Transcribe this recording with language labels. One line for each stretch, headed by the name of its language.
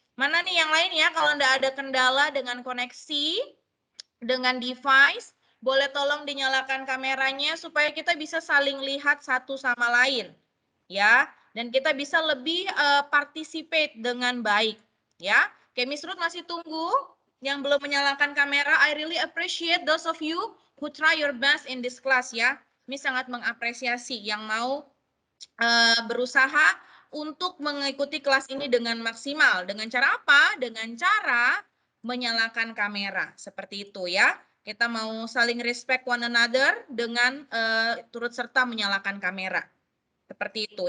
Indonesian: Mana nih yang lain ya, kalau enggak ada kendala dengan koneksi, dengan device, boleh tolong dinyalakan kameranya supaya kita bisa saling lihat satu sama lain. Ya, dan kita bisa lebih participate dengan baik. Ya, oke, Miss Ruth masih tunggu yang belum menyalakan kamera.
English: I really appreciate those of you who try your best in this class ya.
Indonesian: Miss sangat mengapresiasi yang mau berusaha untuk mengikuti kelas ini dengan maksimal. Dengan cara apa? Dengan cara menyalakan kamera. Seperti itu ya. Kita mau saling
English: respect one another
Indonesian: dengan turut serta menyalakan kamera. Seperti itu.